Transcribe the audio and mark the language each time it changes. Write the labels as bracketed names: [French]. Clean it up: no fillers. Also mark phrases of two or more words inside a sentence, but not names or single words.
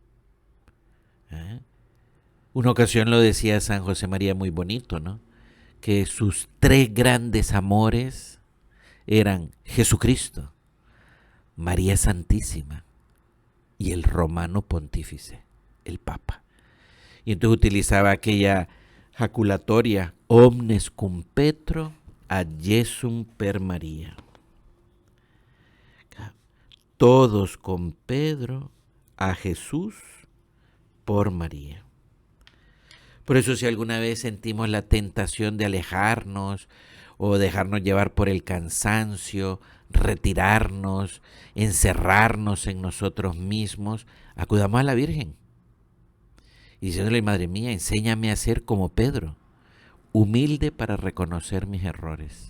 [Spanish] Una ocasión lo decía San José María muy bonito, ¿no? Que sus 3 grandes amores eran Jesucristo, María Santísima y el romano pontífice, el Papa. Y entonces utilizaba aquella jaculatoria, [Latin] omnes cum Petro ad Jesum per María. [Spanish] Todos con Pedro a Jesús por María. Por eso si alguna vez sentimos la tentación de alejarnos o dejarnos llevar por el cansancio, retirarnos, encerrarnos en nosotros mismos, acudamos a la Virgen y diciéndole, Madre mía, enséñame a ser como Pedro, humilde para reconocer mis errores.